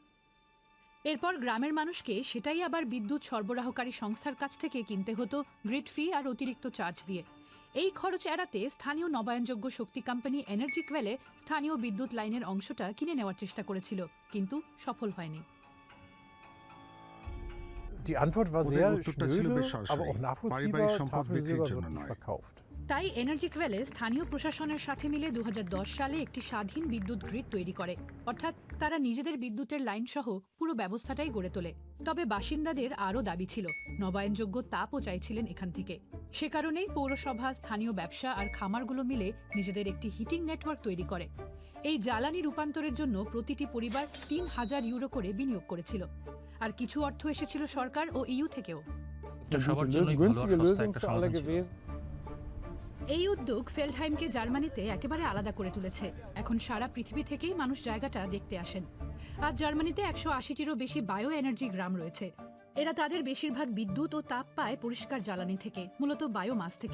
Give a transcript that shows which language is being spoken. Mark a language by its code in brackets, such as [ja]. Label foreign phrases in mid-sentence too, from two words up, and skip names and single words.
[bn] এরপর গ্রামের মানুষকে সেটাই আবার বিদ্যুৎ সরবরাহকারী সংস্থার কাছ থেকে কিনতে হতো [en] grid fee [bn] আর অতিরিক্ত চার্জ দিয়ে। এই খরচ এড়াতে স্থানীয় নবায়নযোগ্য শক্তি কোম্পানি এনার্জি কোয়েলে স্থানীয় বিদ্যুৎ লাইনের অংশটা কিনে নেওয়ার চেষ্টা করেছিল, কিন্তু সফল হয়নি। [de] Die Antwort war [bn] ওদের [de] sehr [bn] উত্তরটা ছিল [de] schnöde, [bn] বেশ সরাসরি। [de] aber auch nachvollziehbar. [bn] পারিবারিক সম্পদ [de] Tafelsilber [bn] বিক্রির [de] wird [bn] জন্য [de] nicht [bn] নয়। [de] verkauft. [bn] তাই এনার্জি কোয়েলে স্থানীয় প্রশাসনের সাথে মিলে 2010 সালে একটি স্বাধীন বিদ্যুৎ গ্রিড তৈরি করে, অর্থাৎ তারা নিজেদের বিদ্যুতের লাইন সহ পুরো ব্যবস্থাটাই গড়ে তোলে। তবে বাসিন্দাদের আরও দাবি ছিল, নবায়নযোগ্য তাপও চাইছিলেন এখান থেকে। সে কারণেই পৌরসভা, স্থানীয় ব্যবসা আর খামারগুলো মিলে নিজেদের একটি [en] heating network [bn] তৈরি করে। এই জ্বালানি রূপান্তরের জন্য প্রতিটি পরিবার 3000 ইউরো করে বিনিয়োগ করেছিল, আর কিছু অর্থ এসেছিল সরকার ও ইইউ থেকেও। [de] Das ist eine [bn] সবার [de] gute [bn] জন্যই [de] Lösung, [bn] ভালো আর [de] günstige [bn] সস্তা [de] Lösung [bn] একটা [de] für alle [bn] সমাধান ছিল। [de] gewesen. [bn] এই উদ্যোগ ফেল্ডহাইমকে জার্মানিতে একেবারে আলাদা করে তুলেছে। এখন সারা পৃথিবী থেকেই মানুষ জায়গাটা দেখতে আসেন। আজ জার্মানিতে 180টিরও বেশি [en] bio energy [bn] গ্রাম রয়েছে। এরা তাদের বেশিরভাগ বিদ্যুৎ ও তাপ পায় পরিষ্কার জ্বালানি থেকে, মূলত বায়োমাস থেকে।